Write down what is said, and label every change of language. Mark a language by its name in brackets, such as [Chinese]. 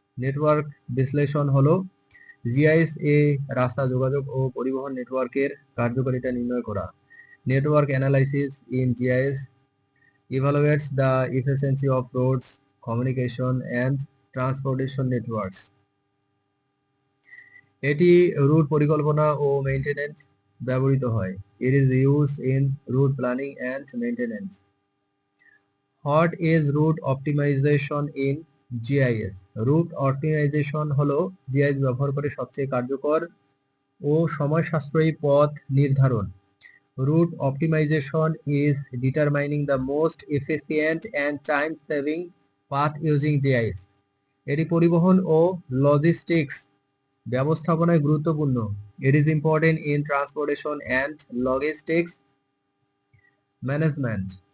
[Bangla] Network বিশ্লেষণ হলো GIS এ রাস্তা, যোগাযোগ ও পরিবহন নেটওয়ার্কের কার্যকারিতা নির্ণয় করা। [English] Network analysis in GIS evaluates the efficiency of roads, communication and transportation networks. [Bangla] এটি রুট পরিকল্পনা ও মেইনটেনেন্স ব্যবহৃত হয়। [English] It is used in route planning and maintenance. What is route optimization in GIS? [Bangla] Root optimisation হলো GIS ব্যবহার করে সবচেয়ে কার্যকর ও সময় সাশ্রয়ী পথ নির্ধারণ। [English] Route optimization is determining the most efficient and time-saving path using GIS. [Bangla] এটি পরিবহন ও লজিস্টিক্স ব্যবস্থাপনায় গুরুত্বপূর্ণ। [English] It is important in transportation and logistics management.